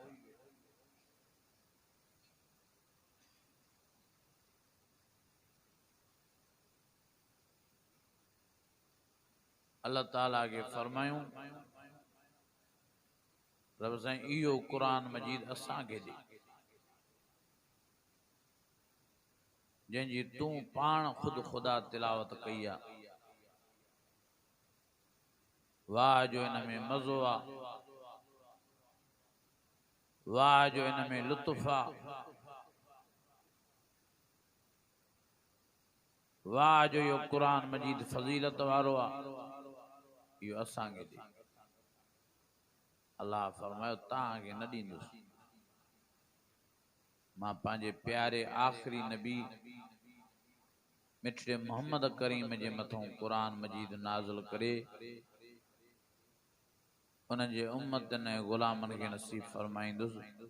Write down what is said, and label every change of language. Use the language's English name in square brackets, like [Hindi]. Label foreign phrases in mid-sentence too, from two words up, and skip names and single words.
[Sindhi] अल्लाह ताला के फरमायूं रब साईं इहो कुरान मजीद असां के दे जंहिंजी तूं पाण खुद खुदा तिलावत कई आ। वाह जो इन में मज़ो आ, वाह जो इन में लुत्फ़ आ, वाह जो यो कुरान मजीद फजीलत वारो आ, यो असां के दे। अल्लाह फरमायो तां के न दींदुसि। मां पांजे प्यारे आखिरी नबी मिठड़े मोहम्मद करीम जे मथों कुरान मजीद नाज़िल करे उन जे उम्मतन ऐं गुलामन के नसीब फरमाईंदुसि।